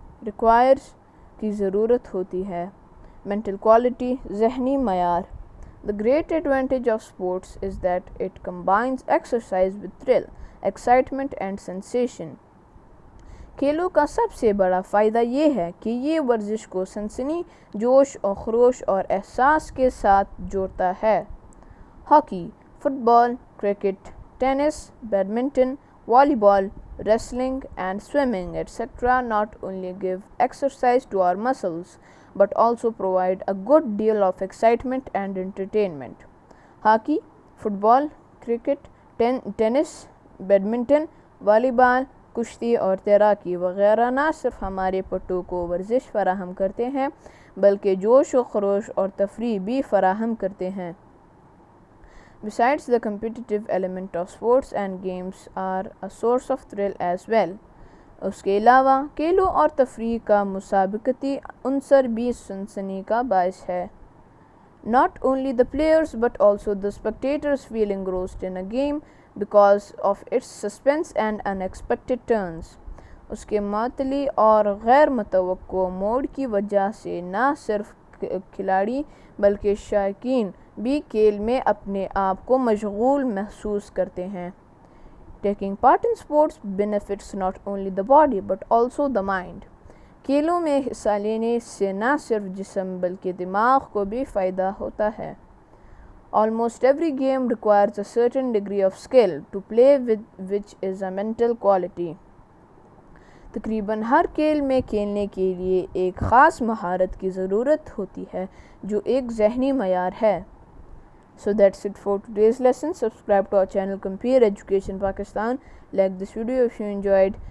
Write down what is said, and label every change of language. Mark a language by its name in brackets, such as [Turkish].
[Urdu] Requires کی ضرورت ہوتی ہے. [English] Mental quality [Urdu] ذہنی معیار. [English] The great advantage of sports is that it combines exercise with thrill, excitement and sensation. [Urdu] کھیلوں کا سب سے بڑا فائدہ یہ ہے کہ یہ ورزش کو سنسنی، جوش اور خروش اور احساس کے ساتھ جوڑتا ہے. ہاکی، فٹ بال، کرکٹ، ٹینس، بیڈمنٹن، والی بال, [English] wrestling and swimming etc. not only give exercise to our muscles but also provide a good deal of excitement and entertainment. [Urdu] Hockey, fit ball, cricket, tennis, badminton, والی بال، کشتی اور تیراکی وغیرہ نہ صرف ہمارے پٹھوں کو ورزش فراہم کرتے ہیں بلکہ جوش و خروش اور تفریح بھی فراہم کرتے ہیں. [English] Besides, the competitive element of sports and games are a source of thrill as well. [Urdu] اس کے علاوہ کھیلوں اور تفریح کا مسابقتی عنصر بھی سنسنی کا باعث ہے. [English] Not only the players but also the spectators feel engrossed in a game because of its suspense and unexpected turns. [Urdu] اس کے معطلی اور غیر متوقع موڑ کی وجہ سے نہ صرف کھلاڑی بلکہ شائقین بھی کھیل میں اپنے آپ کو مشغول محسوس کرتے ہیں. [English] Taking part in sports benefits not only the body but also the mind. [Urdu] کھیلوں میں حصہ لینے سے نہ صرف جسم بلکہ دماغ کو بھی فائدہ ہوتا ہے. [English] Almost every game requires a certain degree of skill to play with which is a mental quality. [Urdu] تقریباً ہر کھیل میں کھیلنے کے لیے ایک خاص مہارت کی ضرورت ہوتی ہے جو ایک ذہنی معیار ہے. [English] So that's it for today's lesson. Subscribe to our channel Computer Education Pakistan. Like this video if you enjoyed.